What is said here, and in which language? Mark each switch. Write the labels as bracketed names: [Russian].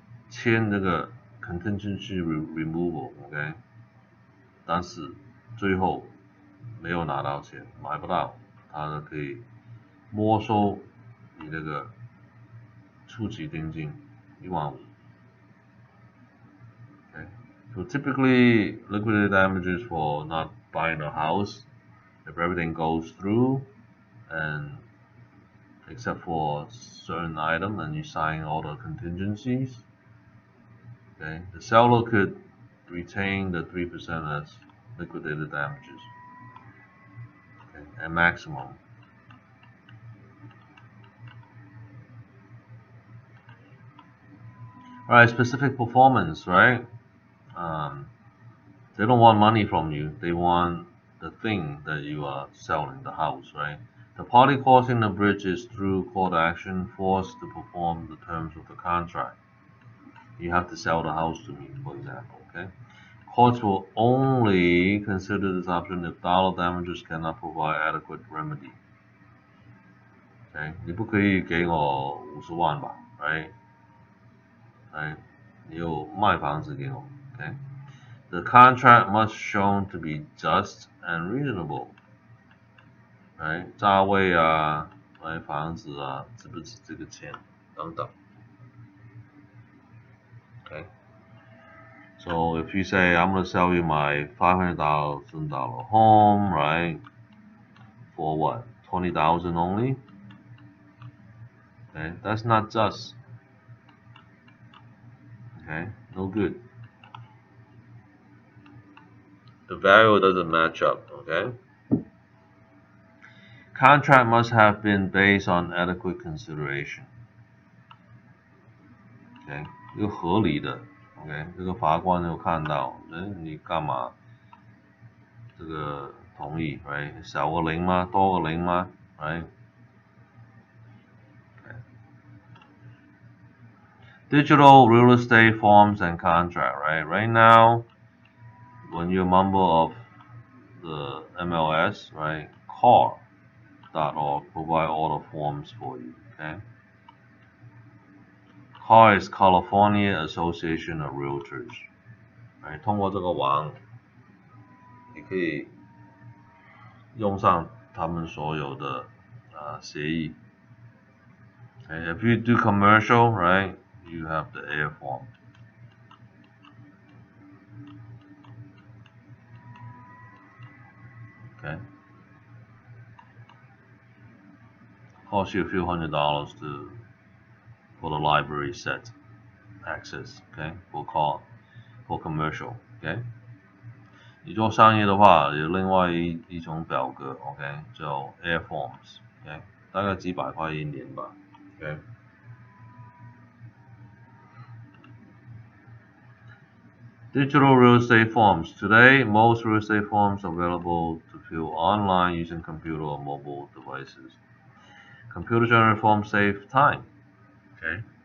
[Chinese] 签这个 contingency removal，OK， 但是最后没有拿到钱，买不到，他可以没收你那个初期定金15000。 [English] Okay. So typically, liquidated damages for not buying a house, if everything goes through, and except for certain item, and you sign all the contingencies, okay, the seller could retain the 3% as liquidated damages, okay, at maximum. Alright, specific performance, right? They don't want money from you. They want the thing that you are selling, the house, right? The party causing the breach is through court action forced to perform the terms of the contract. You have to sell the house to me, for example, okay? Courts will only consider this option if dollar damages cannot provide adequate remedy. Okay? [Chinese] 你不可以给我50万吧 right? [English] Right? [Chinese] 你有卖房子给我 okay? [English] The contract must shown to be just and reasonable. Right? [Chinese] 价位啊，买房子啊，值不值这个钱等等 Okay? [English] So if you say I'm going to sell you my $500,000 home, right? For what? 20,000 only? Okay, that's not just. Okay, no good. The value doesn't match up. Okay. Contract must have been based on adequate consideration. [Chinese] Okay, 一个合理的 OK， 这个法官有看到，你干嘛这个同意 right？少个零吗？多个零吗 right？ [English] Okay. Digital real estate forms and contract, right? Right now, when you're a member of the MLS, right, car.org provide all the forms for you, okay? CAR is California Association of Realtors. Right? [Chinese] 通过这个网，你可以用上他们所有的协议。 [English] Okay? If you do commercial, right, you have the air form. Okay? Cost you a few $100s for the library set access, okay? For commercial, okay? [Chinese] 你做商业的话，有另外一种表格 ，OK， 叫 Air Forms，OK， 大概几百块一年吧 ，OK。 [English] Digital real estate forms. Today, most real estate forms are available to fill online using computer or mobile devices. Computer-generated forms save time, okay?